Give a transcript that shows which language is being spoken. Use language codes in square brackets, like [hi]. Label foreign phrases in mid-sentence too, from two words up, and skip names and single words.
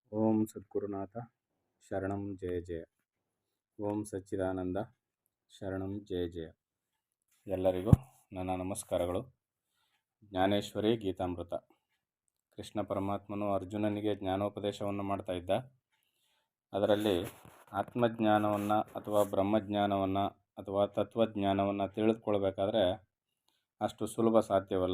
[sa] ಓಂ ಸದ್ಗುರುನಾಥ ಶರಣಂ ಜಯ ಜಯ. ಓಂ ಸಚ್ಚಿದಾನಂದ ಶರಣಂ ಜಯ ಜಯ. [kn] ಎಲ್ಲರಿಗೂ ನನ್ನ ನಮಸ್ಕಾರಗಳು. ಜ್ಞಾನೇಶ್ವರಿ ಗೀತಾಮೃತ. ಕೃಷ್ಣ ಪರಮಾತ್ಮನು ಅರ್ಜುನನಿಗೆ ಜ್ಞಾನೋಪದೇಶವನ್ನು ಮಾಡ್ತಾ ಇದ್ದ. ಅದರಲ್ಲಿ ಆತ್ಮಜ್ಞಾನವನ್ನು ಅಥವಾ ಬ್ರಹ್ಮಜ್ಞಾನವನ್ನು ಅಥವಾ ತತ್ವಜ್ಞಾನವನ್ನು ತಿಳಿದುಕೊಳ್ಬೇಕಾದ್ರೆ ಅಷ್ಟು ಸುಲಭ ಸಾಧ್ಯವಲ್ಲ.